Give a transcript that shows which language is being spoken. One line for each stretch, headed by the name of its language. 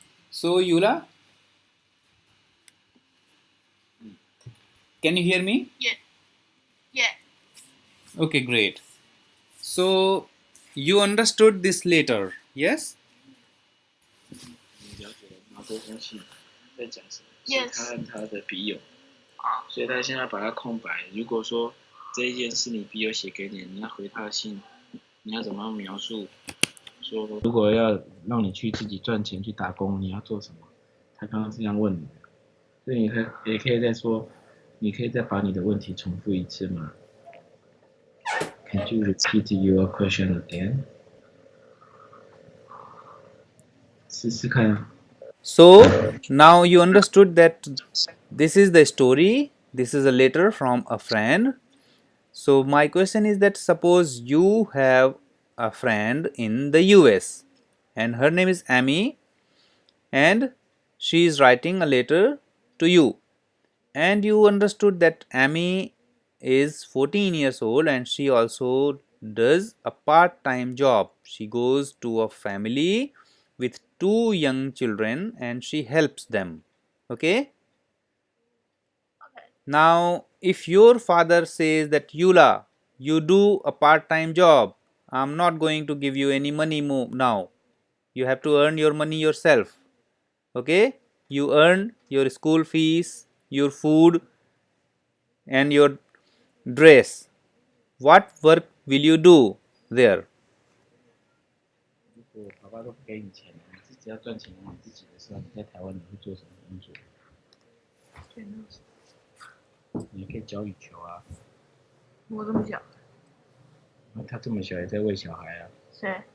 English: So, Eula, can you hear me? Yeah. Yeah. Okay, great. So, you understood this later, yes?
Chinese: 你了解了毛这封信在讲什么？
English: Yes.
Chinese: 是他和他的笔友，所以他现在把它空白。如果说这一件事你笔友写给你，你要回他的信，你要怎么描述？说如果要让你去自己赚钱去打工，你要做什么？他刚刚是这样问你的，所以也可以再说，你可以再把你的问题重复一次吗？
English: Can you repeat your question again？
Chinese: 试试看啊。
English: So, now you understood that this is the story, this is a letter from a friend. So, my question is that suppose you have a friend in the US and her name is Amy and she is writing a letter to you, and you understood that Amy is 14 years old and she also does a part-time job. She goes to a family with two young children and she helps them. Okay? Okay. Now, if your father says that Eula, you do a part-time job, I'm not going to give you any money more now. You have to earn your money yourself. Okay? You earn your school fees, your food, and your dress. What work will you do there?
Chinese: 如果爸爸都不给你钱，你自己要赚钱养自己的时候，你在台湾你会做什么工作？你可以教羽球啊。我这么小。他这么小也在喂小孩啊。谁？